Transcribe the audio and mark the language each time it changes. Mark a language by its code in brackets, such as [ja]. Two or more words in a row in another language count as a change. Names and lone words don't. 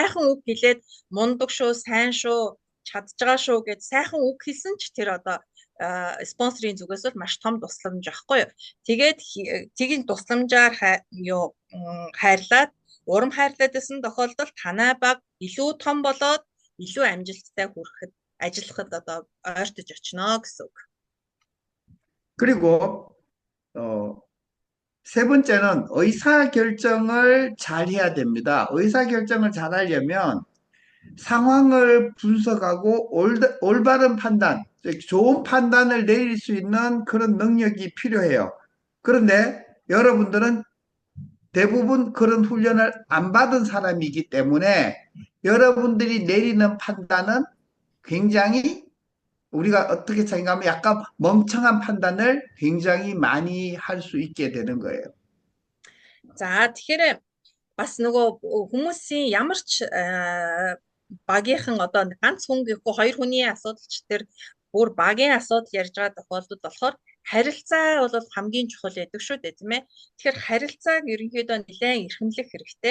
[mn] Сайхан үг хэлээд мундаг шүү, сайн шүү, чадж байгаа шүү гэд сайхан үг хэлсэн ч тэр одоо спонсорын зүгээс бол маш том тусламж байхгүй юу. Тэгээд тгийн тусламжаар хайрлаад урам хайрлаад байсан тохиолдолд танай баг илүү том болоод илүү амжилттай хүрэхэд ажиллахад одоо ойртож очно гэсэн үг. [ko] 그리고 세 번째는 의사결정을 잘 해야 됩니다. 의사결정을 잘 하려면 상황을 분석하고 올바른 판단, 좋은 판단을 내릴 수 있는 그런 능력이 필요해요. 그런데 여러분들은 대부분 그런 훈련을 안 받은 사람이기 때문에 여러분들이 내리는 판단은 굉장히 우리가 어떻게 생각하면 약간 멍청한 판단을 굉장히 많이 할 수 있게 되는 거예요. [mn] За тэгэхээр бас нөгөө хүмүүсийн ямар ч багийнхан одоо ганц хүн гэхгүй хоёр хүний асуудалч тэр бүр багийн асуудал ярьж байгаа тохиолдолд болохоор харилцаа бол хамгийн чухал гэдэг шүү дээ, тийм ээ. Тэгэхээр харилцааг ерөнхийдөө нэлээд эрхэмлэх хэрэгтэй.